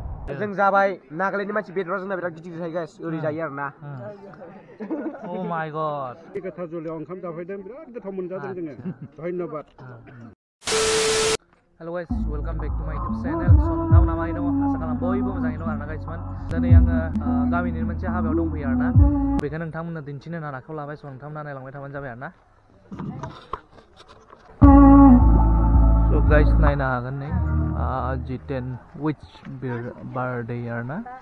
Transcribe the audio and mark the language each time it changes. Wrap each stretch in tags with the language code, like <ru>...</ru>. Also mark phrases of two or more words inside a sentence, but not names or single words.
<brx>जों जाबाय नागालेण्डनि मानसि बेदरा जोंना बिराद गिदिर जायो गाइस ओरै जायो आरोना</brx> <en>oh my God</en> <brx>गोथाव जुलियाव ओंखाम जाफैदों बिराद गोथाव मोनजादों जोङो धन्यबाद</brx> <en>hello guys welcome back to my YouTube channel</en> <brx>सो नोंथांमोना मारै दङ आसा खालाम बयबो मोजाङै दं आरोना गाइसमोन दिनै आङो गामिनि मोनसे हाबायाव दंफैयो आरोना बेखौ नोंथांमोननो दिन्थिनो होनना आखायाव लाबाय स नोंथांमोना नायलांबाय थाबानो जाबाय आरोना सो गाइस नायनो हागोन नै जितेन</brx> <en>which birthday</en> <brx>आरोना</brx>